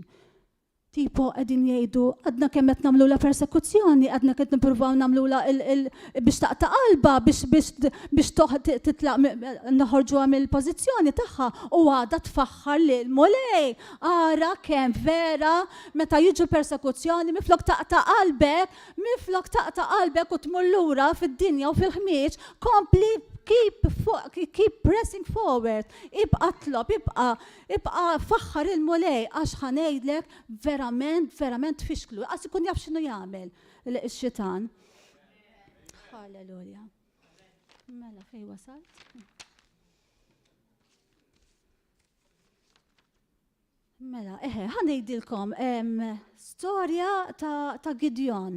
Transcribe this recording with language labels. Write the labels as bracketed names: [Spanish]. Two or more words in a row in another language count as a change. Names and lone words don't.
[Maltese] Tipo qegħdin jgħidu għadna kemm qed nagħmlu la persekuzzjoni, għadna qed nippruvaw nagħmlu biex taqta' qalba biex titlaq noħorġuha mill-pożizzjoni tagħha u għadha tfaħħar lil mulej. Ara kemm vera meta jiġu persekuzzjoni miflok taqta' qalbek u tmur lura fid-dinja u fil-ħmieġ kompli [English] keep pressing forward, [Maltese] ibqa tlob, ibqa faħħar il-mulej, għax ħanejdlek verament fixklu, għas ikun jaf xinu jagħmel il-xitan. Halleluja. Mela fej wasalt? Mela, ħanejdilkom storja ta' Gideon.